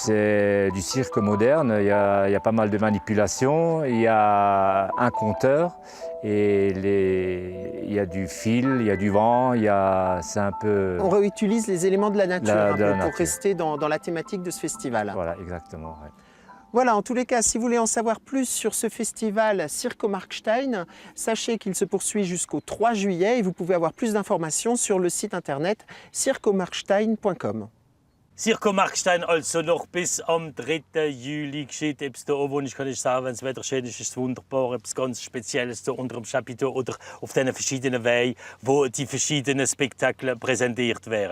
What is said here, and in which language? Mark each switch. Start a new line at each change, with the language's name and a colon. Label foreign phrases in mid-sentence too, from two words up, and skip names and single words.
French: C'est du cirque moderne, il y a pas mal de manipulations, il y a un conteur et il y a du fil, il y a du vent, c'est un peu... On réutilise les éléments de la nature un peu, pour nature. rester dans la thématique de ce festival. Voilà, exactement. Ouais. Voilà, en tous les cas, si vous voulez en savoir plus sur ce festival Circo Markstein, sachez qu'il se poursuit jusqu'au 3 juillet et vous pouvez avoir plus d'informations sur le site internet circomarkstein.com.
German: Circo Markstein also noch bis am 3. Juli geschieht. Etwas da oben, ich kann nicht sagen, wenn das Wetter schön ist, ist es wunderbar. Etwas ganz Spezielles da unter dem Chapiteau oder auf diesen verschiedenen Wegen, wo die verschiedenen Spektakel präsentiert werden.